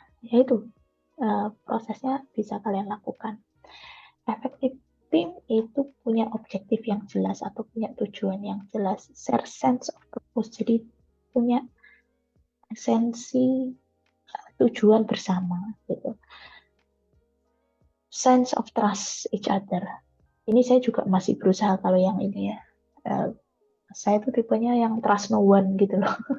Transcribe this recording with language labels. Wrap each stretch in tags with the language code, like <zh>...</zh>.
<id>Ya itu prosesnya bisa kalian lakukan. Efektif tim itu punya objektif yang jelas atau punya tujuan yang jelas,</id> <en>share sense of purpose,</en> <id>jadi punya esensi tujuan bersama gitu.</id> <en>Sense of trust each other.</en> <id>Ini saya juga masih berusaha kalau yang ini ya. Uh, saya tuh tipenya yang</id> <en>trust no one</en> <id>gitu loh.</id>